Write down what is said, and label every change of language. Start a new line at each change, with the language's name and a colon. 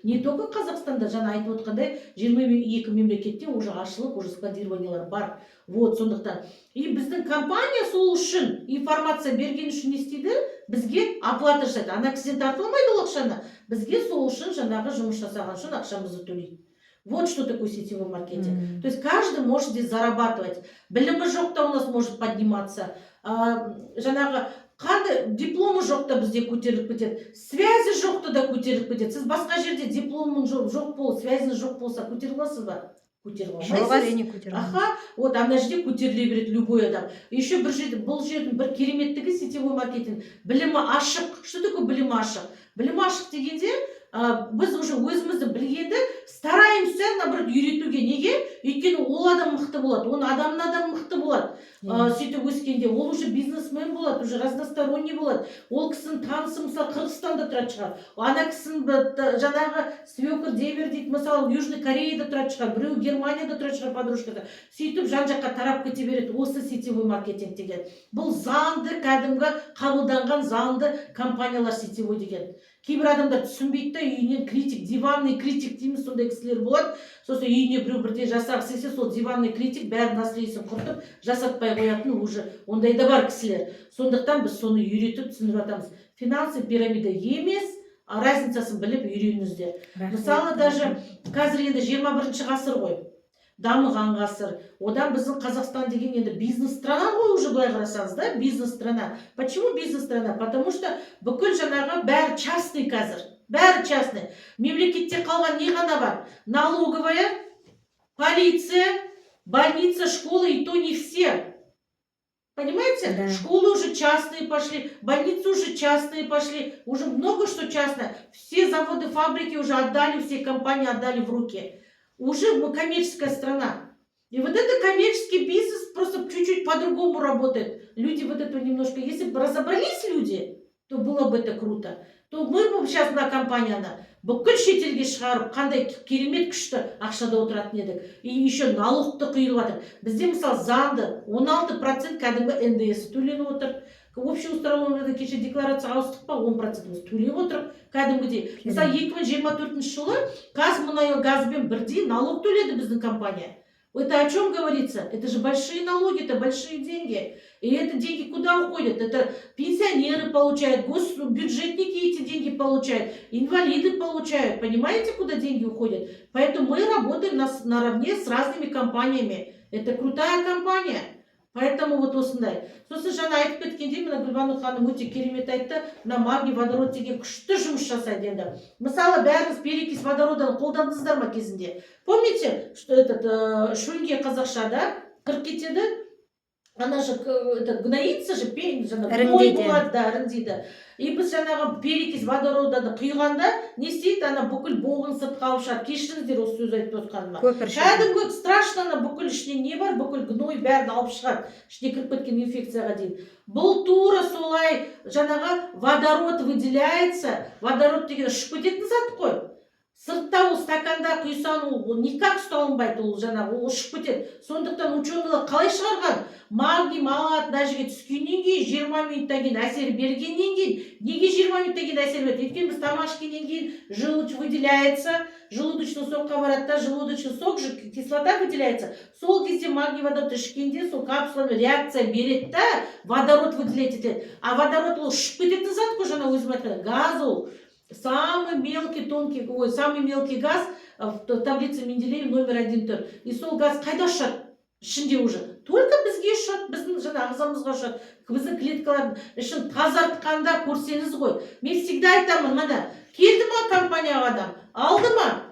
Kazakh: Не только Қазақстанда, жаңа айтып отқандай, 22 мемлекетте уже ашылып, уже складированиялар бар. Вот, сондықтан. И біздің компания сол үшін информация берген үшін не істейді? Бізге оплата жасайды. Ана кісіден тартып алмайды ол ақшаны. Бізге сол үшін жаңағы жұмыс жасаған үшін ақшамызды төлейді.
Russian: Вот что такое сетевой маркетинг. То есть каждый может здесь зарабатывать.
Kazakh: Білімі жоқ та
Russian: у нас может подниматься. Жаңағы
Kazakh: қандай дипломы жоқ та бізде көтеріліп кетеді, связі жоқты да көтеріліп кетеді. Сіз басқа жерде дипломың жоқ болып, связіңіз жоқ болса көтере аласыз ба? Көтере жоқ, алмайсыз. әрине көтере алмаймыз. Аха, вот ана жерде көтеріле береді любой адам. Еще бір жерде, бұл жердің бір кереметтігі сетевой маркетинг. Білімі ашық. Что такое білімі ашық? Білімі ашық дегенде, біз уже өзімізді білгенді
Russian: стараемся, наоборот,
Kazakh: үйретуге. Неге? Өйткені ол адам мықты болады, оның адамнан мықты болады. Сөйтіп өскенде ол уже бизнесмен болады, уже разносторонний болады. Ол кісінің танысы мысалы Қырғызстанда тұратын шығар. Ана кісінің жаңағы свекр девер дейді, мысалы Южный Кореяда тұратын шығар, біреу Германияда тұратын шығар подружкасы. Сөйтіп жан-жаққа тарап кете береді. Осы сетевой маркетинг деген. Бұл заңды, кәдімгі қабылданған заңды компаниялар сетевой деген. Кейбір адамдар түсінбейді, үйінен критик, диванный критик дейміз, сондай кісілер болады. Сосын үйіне біреу бірде жасағысы келсе, сол диванный критик бәрін наследствосын құртып, жасатпай қоятын уже ондай да бар кісілер. Сондықтан біз соны үйретіп түсіндіріп жатамыз. Финансы пирамида емес, разницасын біліп үйреніңіздер. Мысалы, даже қазір енді 21 ғасыр ғой. Дамыған ғасыр. Одан біздің Қазақстан деген енді бизнес страна ғой, уже былай қарасаңыз, да, бизнес страна.
Russian: Почему бизнес страна? Потому что
Kazakh: бүкіл жаңағы бәрі частный қазір. Бәрі частный. Мемлекетте қалған не ғана бар?
Russian: Налоговая, полиция, больница, школа, и то не все. Понимаете? Да. Школы уже частные пошли, больницы уже частные пошли, уже много что частное. Все заводы, фабрики уже отдали, все компании отдали в руки. Уже мы коммерческая страна. И вот это коммерческий бизнес просто чуть-чуть по-другому работает. Люди вот это немножко, если бы разобрались люди, то было бы это круто. То мы бы сейчас
Kazakh: мына компанияны бүкіл шетелге шығарып, қандай керемет күшті ақшада отыратын едік. И еще налогты құйылып жатыр. Бізде мысалы заңды 16% кәдімгі НДС төленіп отыр. Общий установленный кеше декларация ауыстық па 10% төлеп отырып кәдімгідей. Мысалы 2024 жылы Қазмұнайгазбен бірдей налог төледі біздің компания.
Russian: Это о чем говорится? Это же большие налоги, это большие деньги. И это деньги куда уходят? Это пенсионеры получают, госбюджетники эти деньги получают, инвалиды получают. Понимаете, куда деньги уходят? Поэтому мы работаем наравне с разными компаниями. Это крутая компания. Поэтому
Kazakh: вот осындай. Сосын жаңа айтып кеткендей, мына Гүлбану ханым өте керемет айтты, мына магний водород деген күшті жұмыс жасайды енді. Мысалы, бәріңіз перекись водородын қолдандыңыздар ма кезінде?
Russian: Помните, что этот
Kazakh: шөлге қазақшада кіріп кетеді?
Russian: Она же гноится же,
Kazakh: ой болады, да, іріңдейді. И біз жаңағы перекись водороданы құйғанда не істейді? Ана бүкіл боғын сыртқа алып шығады. Кешіріңіздер осы сөз айтып отқаныма. Кәдімгі страшно, ана бүкіл ішіне не бар? Бүкіл гной бәрін алып шығады. Ішіне кіріп кеткен инфекцияға дейін. Бұл тура солай жаңағы водород выделяется. Водород деген ұшып кететін зат қой. Сыртта ол стаканда құйсан, ол никак ұсталынбайды, ол жаңағы ол ұшып кетеді. Сондықтан ученыйлар қалай шығарған? Магний мат мына жерге түскеннен кейін 20 минуттан кейін әсер бергеннен кейін, неге 20 минуттан кейін әсер береді? Өйткені біз тамақ ішкеннен кейін желудь выделяется, желудочный сокқа барады да, желудочный сок же кислота выделяется. Сол кезде магний водород ішкенде сол капсуламен реакция береді да, водород выделять етеді. А водород ол ұшып кететін зат қой, жаңа өзім айтқан газ ол.
Russian: Самый мелкий, тонкий, самый мелкий газ в таблице Менделеева номер 1
Kazakh: тұр. И сол газ қайда ұшады? Ішінде уже. Только бізге ұшады, біздің жаңа ағзамызға ұшады. Біздің клеткалардың ішін тазартқанда көрсеңіз ғой. Мен всегда айтамын, мына келді ма компанияға адам, алды ма?